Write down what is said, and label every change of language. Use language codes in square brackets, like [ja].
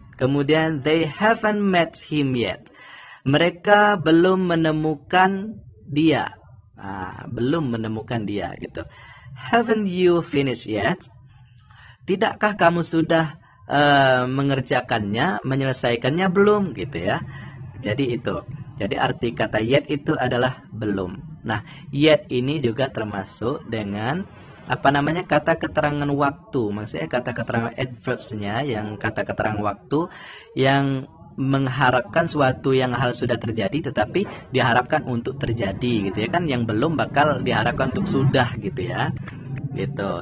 [id] Kemudian [en] they haven't met him yet. [id] Mereka belum menemukan dia. Belum menemukan dia gitu. [en] Haven't you finished yet? [id] Tidakkah kamu sudah mengerjakannya, menyelesaikannya belum gitu ya. Jadi itu. Jadi arti kata yet itu adalah belum. Nah, yet ini juga termasuk dengan apa namanya, kata keterangan waktu. Maksudnya kata keterangan adverbs-nya yang kata keterangan waktu yang mengharapkan suatu yang hal sudah terjadi tetapi diharapkan untuk terjadi gitu ya kan, yang belum bakal diharapkan untuk sudah gitu ya. Gitu.